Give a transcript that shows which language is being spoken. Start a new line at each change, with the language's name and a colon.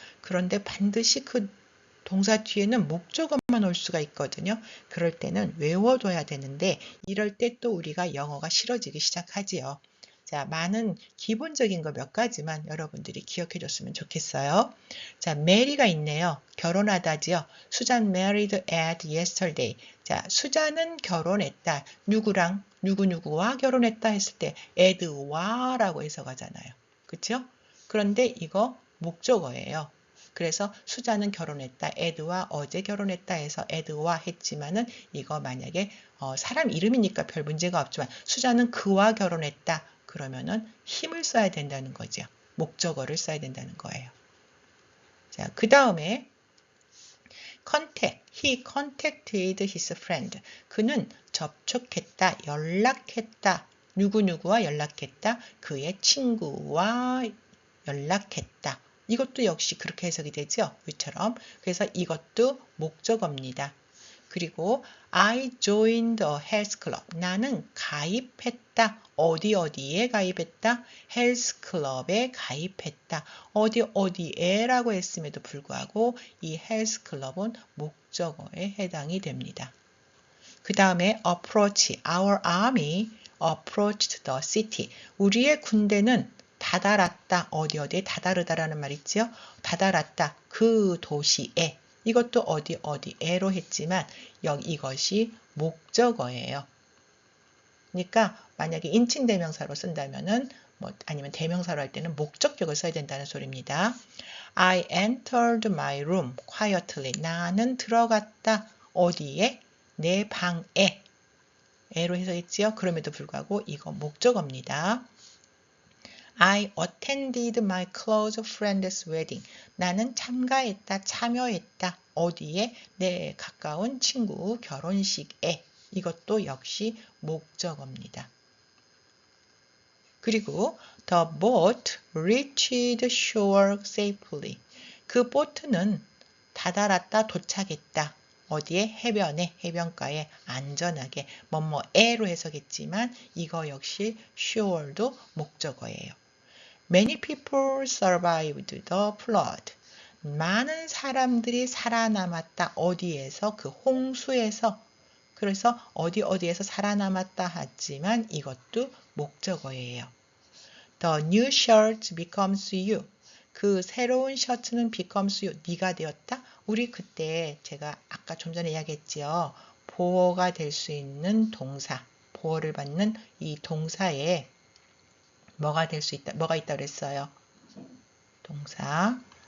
Korean: 그런데 반드시 그 동사 뒤에는 목적어만 올 수가 있거든요. 그럴 때는 외워둬야 되는데 이럴 때 또 우리가 영어가 싫어지기 시작하지요. 자, 많은 기본적인 거 몇 가지만 여러분들이 기억해 줬으면 좋겠어요. 자, mary가 있네요. 결혼하다지요.
English: 수잔 married at yesterday.
Korean: 자, 수잔은 결혼했다. 누구랑 누구누구와 결혼했다 했을 때 ed와라고 해서 가잖아요. 그렇죠? 그런데 이거 목적어예요. 그래서 수자는 결혼했다. 에드와 어제 결혼했다 해서 에드와 했지만은 이거 만약에 사람 이름이니까 별 문제가 없지만 수자는 그와 결혼했다. 그러면은 힘을 써야 된다는 거죠. 목적어를 써야 된다는 거예요. 자, 그 다음에 contact.
English: He contacted his friend.
Korean: 그는 접촉했다, 연락했다. 누구누구와 연락했다. 그의 친구와 연락했다. 이것도 역시 그렇게 해석이 되죠. 위처럼. 그래서 이것도 목적어입니다.
English: 그리고 I joined a health club.
Korean: 나는 가입했다. 어디에 가입했다? 헬스 클럽에 가입했다. 어디에라고 했음에도 불구하고 이 헬스 클럽은 목적어에 해당이 됩니다. 그 다음에 approach.
English: Our army approached the city.
Korean: 우리의 군대는 다다랐다. 어디에 다다르다라는 말 있죠? 다다랐다. 그 도시에. 이것도 어디에로 했지만 이것이 목적어예요. 그러니까 만약에 인칭대명사로 쓴다면은 아니면 대명사로 할 때는 목적격을 써야 된다는 소리입니다.
English: I entered my room quietly.
Korean: 나는 들어갔다. 어디에? 내 방에. 에로 해석했지요. 그럼에도 불구하고 이거 목적어입니다.
English: I attended my close friend's wedding.
Korean: 나는 참여했다. 어디에? 내 가까운 친구 결혼식에. 이것도 역시 목적어입니다.
English: 그리고 the boat reached shore safely.
Korean: 그 보트는 다다랐다, 도착했다. 어디에? 해변에, 해변가에 안전하게 뭐뭐에로 해석했지만 이거 역시 shore도 목적어예요.
English: Many people survived the flood.
Korean: 많은 사람들이 살아남았다. 어디에서? 그 홍수에서. 그래서 어디에서 살아남았다 하지만 이것도 목적어예요.
English: The new shirt becomes you.
Korean: 그 새로운 셔츠는
English: becomes you.
Korean: 네가 되었다. 우리 그때 제가 아까 좀 전에 이야기했지요. 보어가 될 수 있는 동사. 보어를 받는 이 동사에 뭐가 있다 그랬어요. 동사.